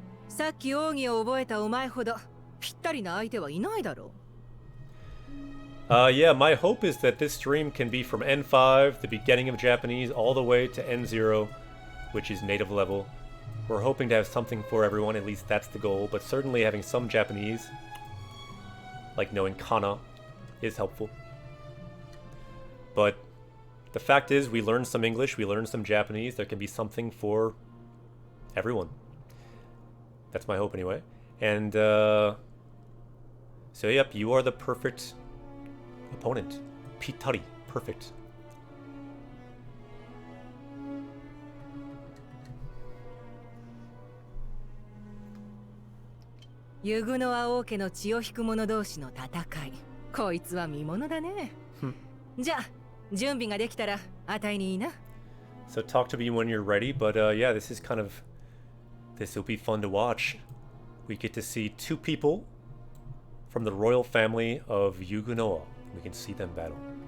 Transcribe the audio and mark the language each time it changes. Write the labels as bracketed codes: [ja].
[ja] さっき奥義を覚えたお前ほどぴったりな相手はいないだろう。 [en] Yeah, my hope is that this stream can be from N5, the beginning of Japanese, all the way to N0, which is native level. We're hoping to have something for everyone, at least that's the goal, but certainly having some Japanese, like knowing Kana, is helpful. But the fact is, we learned some English, we learned some Japanese, there can be something for everyone. That's my hope anyway. And, so yep, you are the perfect opponent. Pitari. Perfect. [ja] ユグノア王家の血を引く者同士の戦い。こいつは見ものだね。じゃあ、準備ができたら、あたいにいいな。 [en] So talk to me when you're ready, but yeah, this is kind of... This will be fun to watch. We get to see two people from the royal family of Yugunoa. We can see them battle.